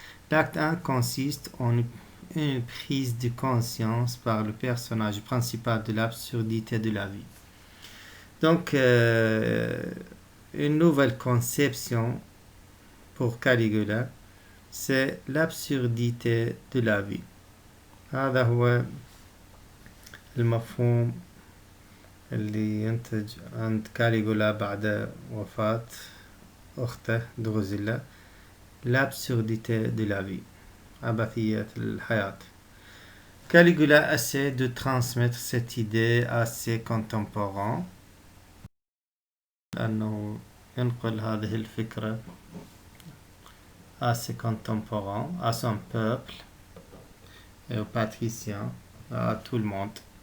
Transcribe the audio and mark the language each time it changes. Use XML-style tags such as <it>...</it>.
<fr>L'acte 1 consiste en une prise de conscience par le personnage principal de l'absurdité de la vie. Donc, une nouvelle conception pour Caligula, c'est l'absurdité de la vie.</fr> <ar>هذا هو المفهوم اللي ينتج عند كاليغولا بعد وفاة أخته دروزيلا.</ar> <fr>L'absurdité de la vie.</fr> <ar>عبثية الحياة.</ar> <fr>Caligula essaie de transmettre cette idée à ses contemporains.</fr> <ar>أنه ينقل هذه الفكرة</ar> <fr>à ses contemporains, à son peuple et aux patriciens, à tout le monde.</fr>